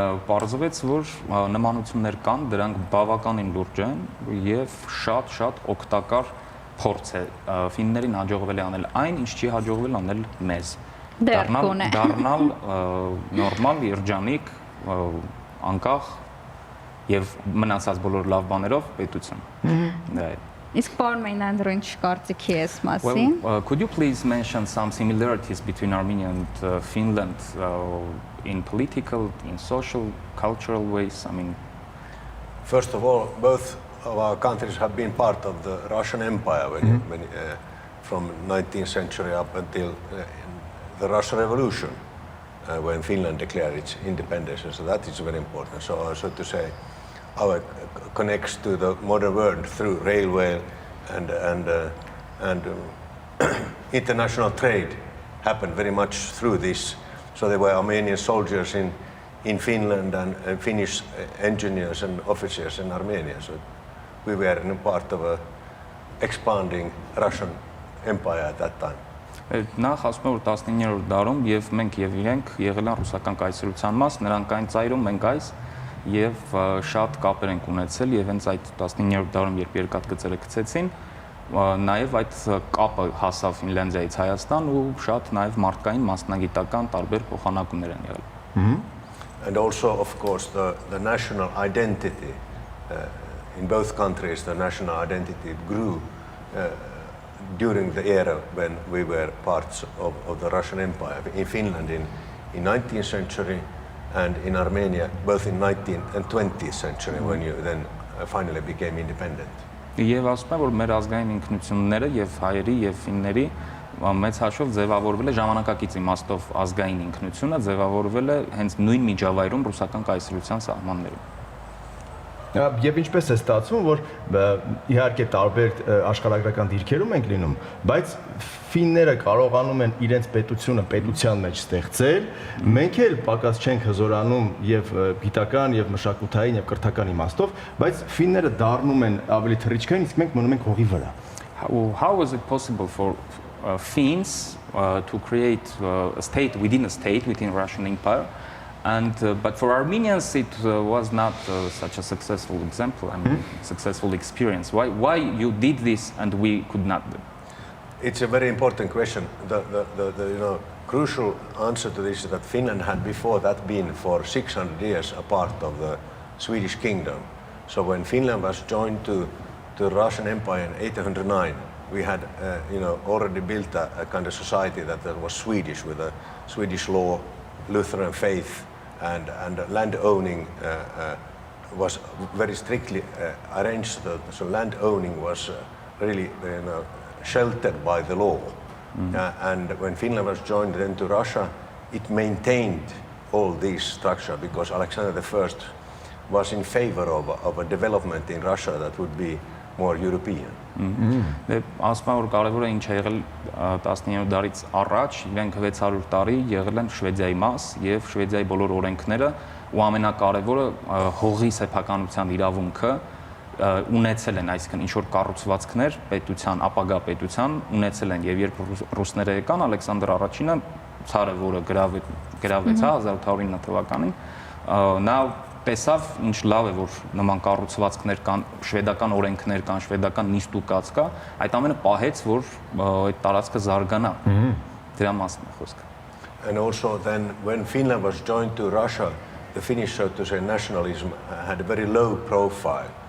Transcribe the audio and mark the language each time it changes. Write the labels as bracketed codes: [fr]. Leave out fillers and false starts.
[hy] պարզվեց, որ նմանություններ կան, դրանք բավականին լուրջ են եւ շատ օգտակար փորձ է ֆիններին հաջողվել է անել այն, ինչ չի հաջողվել անել մեզ։ Դառնալ նորմալ, երջանիկ, անկախ եւ մնացած բոլոր լավ բաներով պետություն։ Իսկ պարոն Մեյնանդերը ինչ կարծիքի է մասին? [en] Could you please mention some similarities between Armenia and Finland in political, in social, cultural ways? I mean, first of all, both of our countries have been part of the Russian Empire from 19th century up until the Russian Revolution, when Finland declared its independence. So that is very important. So to say, our connects to the modern world through railway and international trade happened very much through this. So there were Armenian soldiers in Finland and Finnish engineers and officers in Armenia. So we were in a part of a expanding Russian empire at that time. [hy] Նախ ասում եմ, որ 19-րդ դարում եւ մենք եւ իրենք եղել են ռուսական կայսրության մաս, նրանք այն ծայրում, մենք այս եւ շատ կապեր ենք ունեցել եւ հենց այդ 19-րդ դարում երբ երկաթգծերը գցեցին, նաեւ այդ կապը հասավ Ֆինլանդիայից Հայաստան ու շատ նաեւ մարդկային մասնագիտական տարբեր փոխանակումներ են եղել։ [en] And also of course the national identity in both countries, the national identity grew during the era when we were parts of the Russian Empire. In Finland in 19th century and in Armenia both in 19th and 20th century when you then finally became independent. [hy] Եվ ասում եմ, որ մեր ազգային ինքնությունները եւ հայերի եւ ֆինների մեծ հաշվով ձևավորվել է ժամանակակից իմաստով ազգային ինքնությունը, ձևավորվել է հենց նույն միջավայրում ռուսական կայսրության սահմաններում։ Եվ ինչպես է ստացվում, որ իհարկե տարբեր աշխարհագրական դիրքերում ենք լինում, բայց ֆինները կարողանում են իրենց պետությունը պետության մեջ ստեղծել, մենք էլ պակաս չենք հզորանում եւ գիտական եւ մշակութային եւ կրթական իմաստով, բայց ֆինները դառնում են ավելի թռիչքային, իսկ մենք մնում ենք հողի վրա։ [en] How was it possible for Finns to create a state within Russian Empire? But for Armenians, it was not such a successful example. I mean, successful experience. Why you did this and we could not do? It's a very important question. The crucial answer to this is that Finland had before that been for 600 years a part of the Swedish kingdom. So when Finland was joined to the Russian Empire in 1809, we had already built a kind of society that was Swedish with a Swedish law, Lutheran faith. And land owning was very strictly arranged, so land owning was really sheltered by the law. And when Finland was joined then to Russia, it maintained all these structures because Alexander I was in favor of a development in Russia that would be more European. [hy] Ասում եմ, որ կարևոր է ինչ է եղել 19-րդ դարից առաջ, իրենք 600 տարի եղել են Շվեդիայի մաս եւ Շվեդիայի բոլոր օրենքները ու ամենակարևորը հողի սեփականության իրավունքը ունեցել են, այսինքն ինչ որ կառուցվածքներ պետության, ապագա պետության ունեցել են, եւ երբ ռուսները եկան, Ալեքսանդր առաջինը ցարը, որը գրավեց 1809 թվականին, նա տեսավ ինչ լավ է, որ նման կառուցվածքներ կան, շվեդական օրենքներ կան, շվեդական նիստուկաց կա, այդ ամենը պահեց, որ այդ տարածքը զարգանա։ Դրա մասն է խոսքը։ [en] And also then when Finland was joined to Russia, the Finnish, so to say, nationalism had a very low profile.